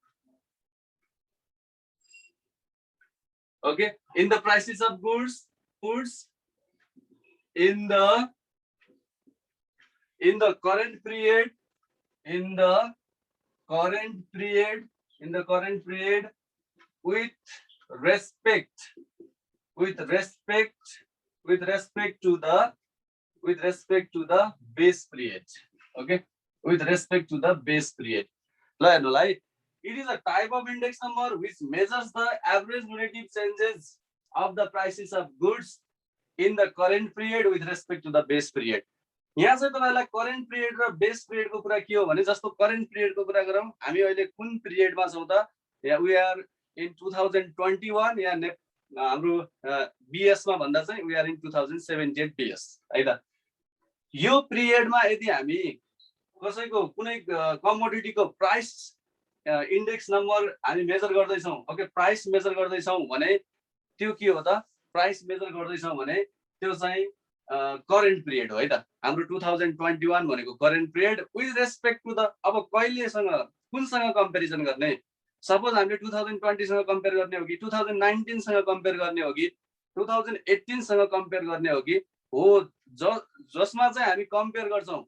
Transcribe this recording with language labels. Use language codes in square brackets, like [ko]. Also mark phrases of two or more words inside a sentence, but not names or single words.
[en] Okay, in the prices of goods in the current period, in the current period with respect to the base period. Okay, with respect to the base period. It is a type of index number which measures the average relative changes of the prices of goods in the current period with respect to the base period. [ne] यहाँ चाहिँ तपाईलाई [en] current period [ne] र [en] base period [ne] को कुरा के हो भने, जस्तो [en] current period [ne] को कुरा गरौँ, हामी अहिले कुन पिरियडमा छौं त? [en] we are in 2021 [ne] या हाम्रो बीएस मा भन्दा चाहिँ [en] we are in 2078 BS [ne] है त। यो पिरियडमा यदि हामी कसैको कुनै कमोडिटी को [en] price index number [ne] हामी मेजर गर्दै छौं, ओके, [en] price measure [ne] गर्दै छौं भने त्यो के हो त? [en] price measure [ne] गर्दै छौं भने त्यो चाहिँ [en] current period [ne] हो है त। हाम्रो 2021 भनेको [en] current period with respect to the, [ne] अब कहिलेसँग कुनसँग कम्पेरिजन गर्ने? सपोज हामीले 2020 सँग कम्पेयर गर्ने हो कि 2019 सँग कम्पेयर गर्ने हो कि 2018 सँग कम्पेयर गर्ने हो कि जसमा चाहिँ हामी कम्पेयर गर्छौं।